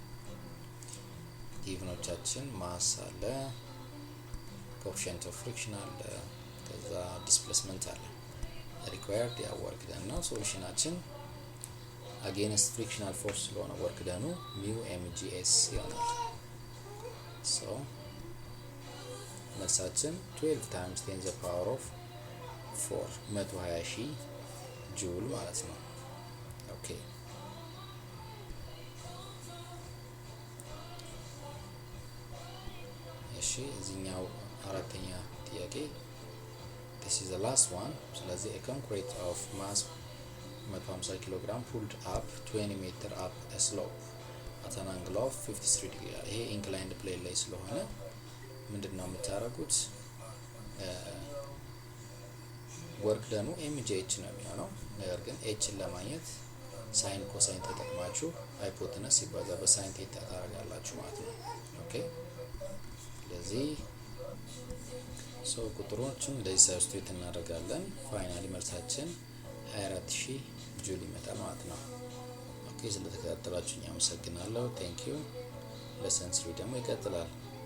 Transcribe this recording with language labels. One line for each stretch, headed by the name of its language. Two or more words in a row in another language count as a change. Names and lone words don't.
Amharic: ጊቭኖቻችን ማስ አለ፣
English: coefficient of friction
Amharic: አለ፣ ከዛ ዲስፕሌስመንት አለ። ሪኳየርድ ያ
English: work done
Amharic: ነው። ሶሉሽናችን
English: against frictional force
Amharic: ስለሆነ
English: work done mu MGS
Amharic: ይሆናል። ሶ መልሳችን
English: 12 times 10 the power of 4
Amharic: 120,000 ጁል ማለት ነው። ኦኬ እሺ እዚህኛው አራተኛ ጥያቄ
English: this is the last one። ስለዚህ a concrete of mass 150 kg pulled up 20 meter up a slope at an angle of 53 degree። ይሄ inclined plane
Amharic: ላይ ስለሆነ ምንድነው የምታደርጉት?
English: work done MGH
Amharic: ነው የሚሆነው። ነገር ግን ኤችን ለማግኘት
English: sine cosine
Amharic: ተጠቅማችሁ ሃይፖቴነስ ሲባዛ በሳይን ቴታ ታደርጋላችሁ ማለት ነው። ኦኬ ስለዚህ ቁጥሮችን እንደዚህ ሰብስቲዩት እናደርጋለን። ፋይናሊ መልሳችን 24000 ጁል ይመጣል ማለት ነው። ኦኬ ስለተከታተላችሁኝ አመሰግናለሁ።
English: thank you።
Amharic: ሌሰን 3 ደግሞ ይቀጥላል።